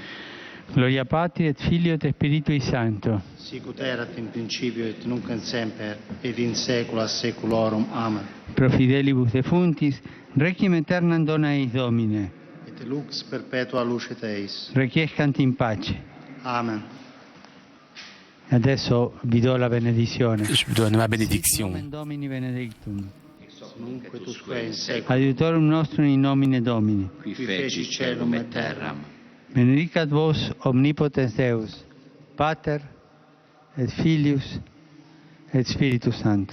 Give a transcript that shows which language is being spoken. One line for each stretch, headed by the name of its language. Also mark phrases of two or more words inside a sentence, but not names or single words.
Latin: Gloria Patri et Filio et Spiritui Sancto. Sicut erat in principio et nunc et semper, et in saecula saeculorum. Amen. Pro fidelibus defuntis, requiem aeternam dona eis Domine. Et lux perpetua lucet eis. Requiescant in pace. Amen.
Italian: Adesso vi do la benedizione.
French: Je vous donne ma bénédiction.
Latin: Nomen Domini benedictum. Nunc et usque in saecula. Adiutorum nostrum in nomine Domini. Qui feci celum et terram. Benedicat vos omnipotens Deus, Pater et Filius et Spiritus Sanctus.